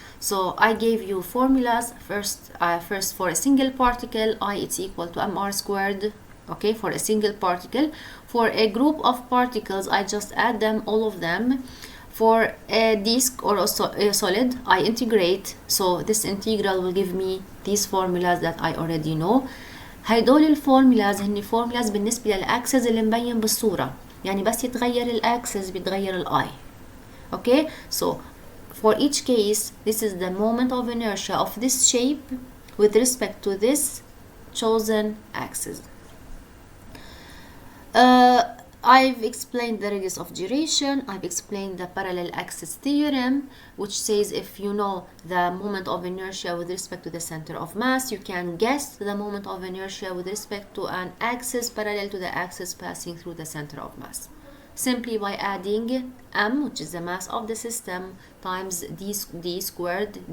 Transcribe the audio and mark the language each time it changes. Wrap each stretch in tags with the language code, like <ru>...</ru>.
<en>So I gave you formulas. First for a single particle, I it's equal to mr squared, okay, for a single particle. For a group of particles, I just add them, all of them. For a disk or a solid, I integrate. So this integral will give me these formulas that I already know.</en> <ar>هيدول الفورمولاز هن formulas بالنسبة للأكسس اللي مبين بالصورة، يعني بس يتغير الأكسس بيتغير الآي.</ar> <en>Okay, so for each case, this is the moment of inertia of this shape with respect to this chosen axis. I've explained the radius of gyration. I've explained the parallel axis theorem, which says if you know the moment of inertia with respect to the center of mass, you can guess the moment of inertia with respect to an axis parallel to the axis passing through the center of mass, simply by adding m, which is the mass of the system, times d squared.</en>